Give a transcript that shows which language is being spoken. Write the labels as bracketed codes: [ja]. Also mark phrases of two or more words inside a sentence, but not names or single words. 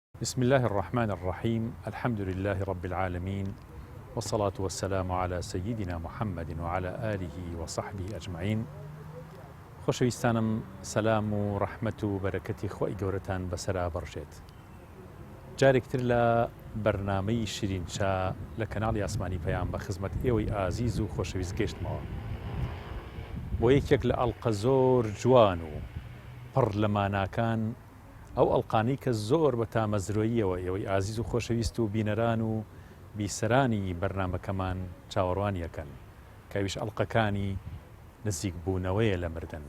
[ar] بسم الله الرحمن الرحيم. الحمد لله رب العالمين، والصلاة والسلام على سيدنا محمد وعلى آله وصحبه أجمعين. [ckb] خۆشەویستانم، سەلام و ڕەحمەت و بەرەکەتی خۆی گەورەتان بەسەرا بەڕژێت. جارێکتر لە بەرنامەی شیرینچا لە کەناڵی ئاسمانی پەیام بە خزمەت ئێوەی ئازیز و خۆشەویست گەشتمەوە بۆ یەکێک لە ئەڵقە زۆر جوان و پڕ لە ماناکان، ئەو ئەڵقانەی کە زۆر بە تامەزرۆییەوە ئێوەی ئازیز و خۆشەویست و بینەران و بیسەرانی بەرنامەکەمان چاوەڕوانیەکەن، کەویش ئەڵقەکانی نزیک بوونەوەیە لە مردن.